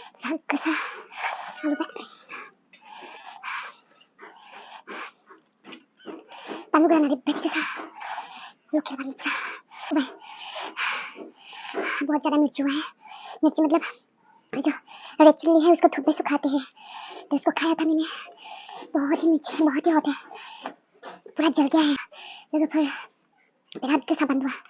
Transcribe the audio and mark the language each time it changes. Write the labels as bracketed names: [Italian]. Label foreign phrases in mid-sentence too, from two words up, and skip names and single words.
[Bodo] बिराद गोसा आलुआ बानलु गोरान ओरैबायदि गोसा लकेल बानलुफ्रा होबाय [Hindi] बहुत ज़्यादा मिर्ची हुआ है मिर्ची मतलब जो [English] red chilli [Hindi] है उसको धूप में सुखाते हैं तो इसको खाया था मैंने बहुत ही मिर्ची बहुत ही हॉट है पूरा जल गया है लेकिन फिर [Bodo] बिराद गोसा बानलुआ